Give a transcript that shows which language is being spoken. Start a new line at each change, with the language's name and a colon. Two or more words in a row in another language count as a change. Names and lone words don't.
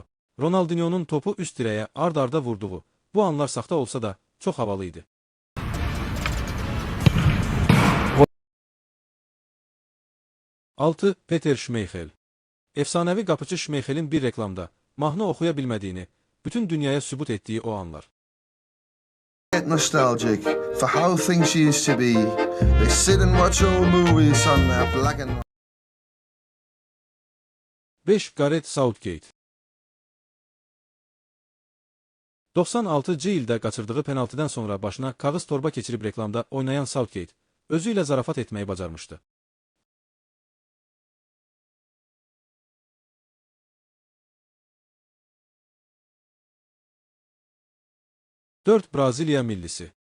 Azerbaijani: Ronaldinho'nun topu üst dirəyə ard-arda vurduğu bu anlar saxta olsa da çox havalı idi. Altı Peter Schmeichel. Efsanəvi qapıcı Schmeichel'in bir reklamda mahnı oxuya bilmədiyini, bütün dünyaya sübut etdiyi o anlar.
English: Get nostalgic for how things used to be. They sit and watch old movies on their black and white.
Azerbaijani: 5 Gareth Southgate. 96-cı ildə qaçırdığı penaltıdan sonra başına kağız torba keçirib reklamda oynayan Southgate özü ilə zarafat etməyi bacarmışdı. 4 Braziliya millisi.